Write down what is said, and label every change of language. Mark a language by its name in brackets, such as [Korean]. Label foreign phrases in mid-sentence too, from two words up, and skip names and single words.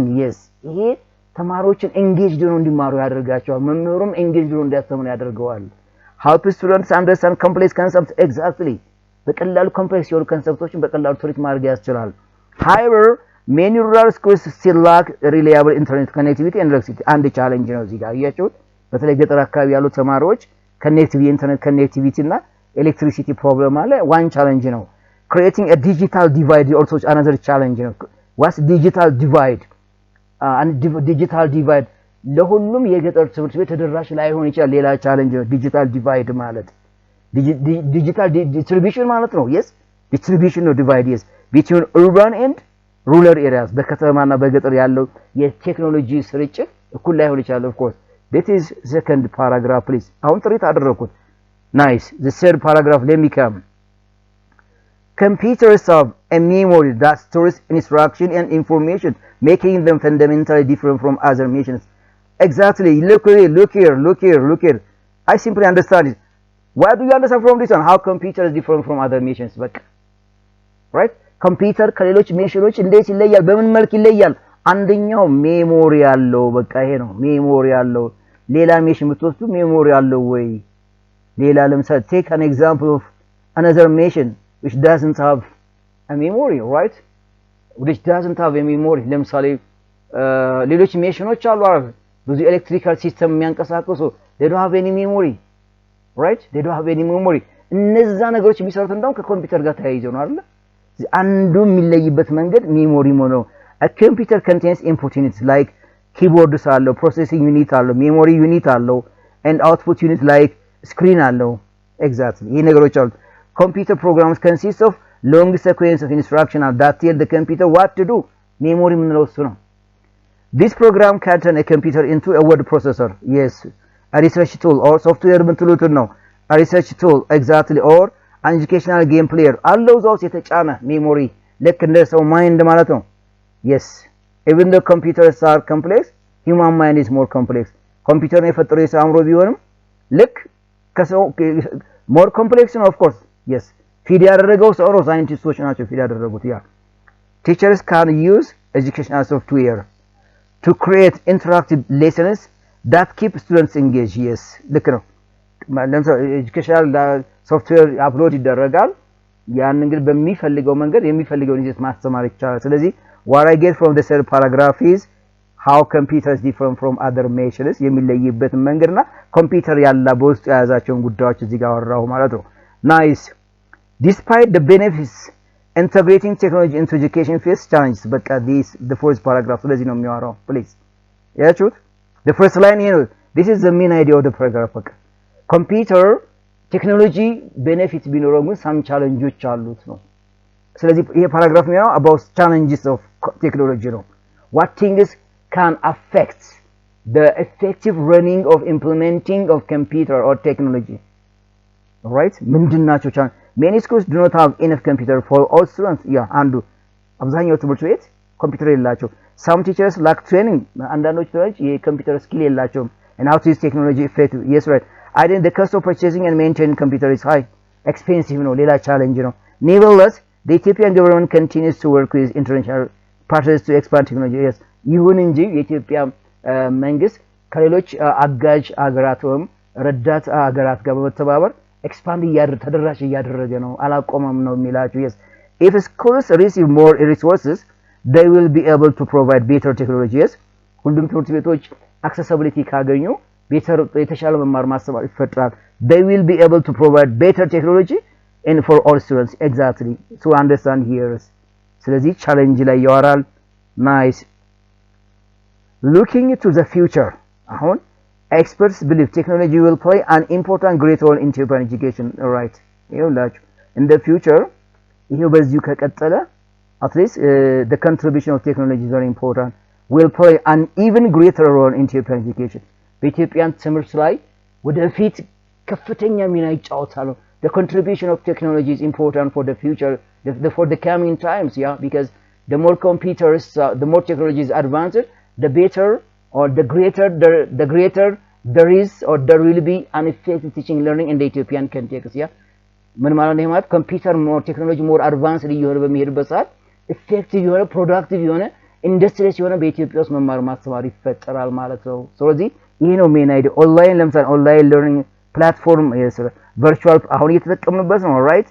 [English] Yes, [Amharic] ይሄ ተማሪዎችን engaged ሆነው እንዲማሩ ያደርጋቸዋል። መምህሩም engaged ሆነው እንዲያስተምሩ ያደርገዋል። [English] help students understand complex concepts. Exactly. [Amharic] በቀላሉ ኮምፕሌክስ የሆኑ ኮንሰፕቶችን በቀላሉ ትሪት ማድረግ ያስችላል። [English] however many rural schools still lack reliable internet connectivity and electricity. [Amharic] አንድ ቻሌንጅ ነው እዚህ ጋር ያያችሁት። በተለይ ገጠር አካባቢ ያሉ ተማሪዎች [English] internet connectivity [Amharic] እና ኤሌክትሪሲቲ ፕሮብሌም አለ። [English] one challenge [Amharic] ነው። [English] creating a digital divide also another challenge [Amharic] ነው። [English] what's digital divide? digital divide [Amharic] ለሁሉም የገጠር ትምህርት ቤት ተደራሽ ላይሆን ይችላል። ሌላ ቻሌንጅ ነው [English] digital divide [Amharic] ማለት [English] digital distribution [Amharic] ማለት ነው። [English] yes, distribution [Amharic] ነው [English] divide yes between urban and rural areas [Amharic] በከተማና በገጠር ያለው የቴክኖሎጂ ስርጭት እኩል ላይሆን ይችላል [English] of course. That is second paragraph please. [Amharic] አሁን ትሪት አደረኩት. [English] Nice. The third paragraph let me come. Computers have a memory that stores instruction and information, making them fundamentally different from other machines. Exactly. Look here. I simply understand it. What do you understand from this one? How computer is different from other machines? But right? Computer [Amharic] ከሌሎች ሜሽኖች እንዴት ይለያል? በምን መልክ ይለያል? አንደኛው ሜሞሪ ያለው በቃ ይሄ ነው ሜሞሪ ያለው። ሌላ ሜሽን ብትወስዱ ሜሞሪ ያለው ወይ ሌላ ለምሳሌ [English] take an example of another machine which doesn't have a memory, right? which doesn't have a memory. [Amharic] ለምሳሌ ሌሎች ሜሽኖች አሉ አይደል? ብዙ ኤሌክትሪካል ሲስተም የሚያንቀሳቅሱ [English] they don't have any memory, right? they don't have any memory. [Amharic] እነዛ ነገሮች የሚሰሩት እንደው ከኮምፒውተር ጋር ተያይዘው ነው አይደል? አንዱ የሚለይበት መንገድ ሜሞሪ ነው። [English] A computer contains input units like keyboards አለው processing unit አለው memory unit አለው and output unit like screen አለው. Exactly. [Amharic] ይሄ ነገሮች አሉ። [English] Computer programs consist of long sequence of instructions that tell the computer what to do. memory [Amharic] ምንለው እሱ ነው። [English] This program can turn a computer into a word processor. Yes, a research tool or software [Amharic] ምትሉት ነው። [English] A research tool exactly or an educational game player [Amharic] አለው እዛው የተጫነ memory ልክ እንደ ሰው ማይንድ ማለት ነው። [English] Yes, even though computers are complex, human mind is more complex. [Amharic] Computer የፈጠረው የሰው አእምሮ ቢሆንም ልክ ከሰው [English] more complex [Amharic] ነው [English] of course. Yes, [Amharic] ፊድ ያደረገው ሰው ነው ሳይንቲስቶች ናቸው ፊድ ያደረጉት ያ [English] Teachers can use educational software to create interactive lessons that keep students engaged. Yes, [Amharic] ልክ ነው። ለምሳሌ [English] educational software [Amharic] አፕሎድ ይደረጋል። ያን እንግዲህ በሚፈልገው መንገድ የሚፈልገውን ይዘት ማስተማር ይቻላል። ስለዚህ [English] what I get from the third paragraph is how computers different from other machines [Amharic] የሚለይበት መንገድና ኮምፒውተር ያላ በውስጡ ያዛቸውን ጉዳዮች እዚህ ጋር አወራው ማለት ነው [English] nice despite the benefits integrating technology into education face challenges [Amharic] በቃ [English] the first paragraph [Amharic] ስለዚህ ነው [English] የሚያወራው please ያችሁት the first line here this is the main idea of the paragraph በቃ computer technology benefits [Amharic] ቢኖረው ግን [English] some challenges [Amharic] አሉት ነው ስለዚህ ይሄ ፓራግራፍ የሚያወራው [English] about challenges of technology ነው what things can affect the effective running of implementing of computer or technology all right [Amharic] ምንድናቸው ቻን [English] many schools do not have enough computer for all students [Amharic] አንዱ አብዛኛው ትምህርት ቤት ኮምፒውተር የላቸው [English] some teachers lack training [Amharic] አንዳንዶች ተማሪዎች የኮምፒውተር ስኪል የላቸው [English] and how to use technology effective yes right I think the cost of purchasing and maintaining computer is high expensive [Amharic] ነው ሌላ ቻሌንጅ ነው [English] nevertheless the Ethiopian government continues to work with international partners to expand technology yes [Amharic] ይሁን እንጂ የኢትዮጵያ መንግስት ከሌሎች አጋዥ አገራትም ረዳት አገራት ጋር በመተባበር [English] expand [Amharic] ተደራሽ እያደረገ ነው አላቆመም ነው የሚላችሁ [English] yes if schools receive more resources they will be able to provide better technologies [Amharic] ሁሉም ትምህርት ቤቶች [English] accessibility ካገኙ better [Amharic] የተሻለ መማር ማስተማር ይፈጥራል [English] they will be able to provide better technology and for all students exactly to understand here [Amharic] ስለዚህ ቻሌንጅ ላይ ያወራል [English] nice looking to the future አሁን experts believe technology will play an important great role in Ethiopian education right ይኸውላችሁ in the future [Amharic] ይሄው በዚሁ ከቀጠለ [English] at least the contribution of technology is very important will play an even greater role in Ethiopian education [Amharic] በኢትዮጵያን ትምህርት ላይ ወደፊት ከፍተኛ ሚና ይጫወታሉ [English] the contribution of technology is important for the future for the coming times because the more computers the more technology is advanced the better or the greater there is or there will be an effective teaching learning in the Ethiopian context [Amharic] ምን ማለት ነው ማለት ኮምፒውተር [English] more technology more advanced [Amharic] እየሆነ በሚሄድበት ሰዓት [English] effective የሆነ productive የሆነ ኢንዱስትሪስ [Amharic] የሆነ በኢትዮጵያ ውስጥ መማር ማስተማር ይፈጠራል ማለት ነው ስለዚህ ይሄ ነው [English] main idea online ለምሳሌ online learning platform virtual [Amharic] አሁን እየተጠቀምንበት ነው [English] right